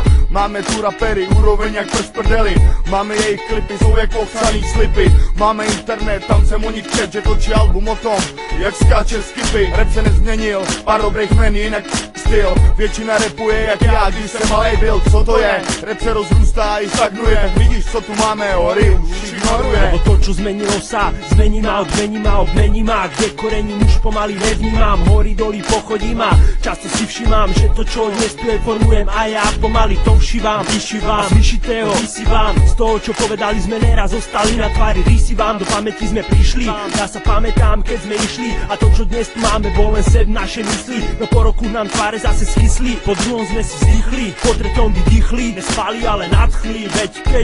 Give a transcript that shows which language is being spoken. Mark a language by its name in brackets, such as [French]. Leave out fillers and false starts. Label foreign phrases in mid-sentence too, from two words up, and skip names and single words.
[Czech] Máme tu rapery, úroveň jak prst prdeli, máme jejich klipy, jsou jako psaný slipy. Máme internet, tam jsem o nich čet, že točí album o tom, jak skáče skipy. Rap se nezměnil, pár dobrých men, jinak styl. Většina rapuje jak já, když jsem malej byl, co to je? Rap se rozrůstá i stagnuje, vidíš co tu máme, hory už ignoruje. [Slovak] Lebo to, čo zmenilo sa, zmení ma, obmení ma, kde korením už pomaly nevnímam, hory doly pochodím a často si všímam, že to, čo dnes tu je, formujem a ja pomaly to všívam, vyšívam, z vyšitého vysívam, z toho, čo povedali sme neraz, zostali na tvári rysívam, do pamäti sme prišli, ja sa pamätám, keď sme išli a to, čo dnes tu máme, bol len sen v našej mysli, no po roku nám tváre zase schysli, po druhom sme si vzdychli, po treťom vydýchli, nespali, ale nadchli, veď keď